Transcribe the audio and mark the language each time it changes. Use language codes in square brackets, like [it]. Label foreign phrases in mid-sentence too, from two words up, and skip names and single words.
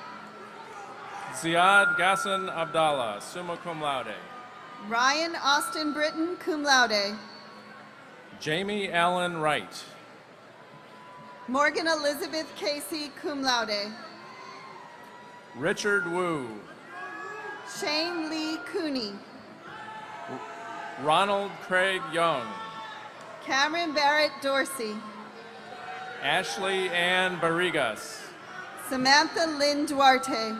[en] Ziad Gassan Abdallah, [la] summa cum laude. [en] Ryan Austin Britton, [la] cum laude. [en] Jamie Allen Wright. Morgan Elizabeth Casey, [la] cum laude. [en] Richard Wu. Shane Lee Cooney. Ronald Craig Young. Cameron Barrett Dorsey. Ashley Ann Barrigas. Samantha Lynn Duarte.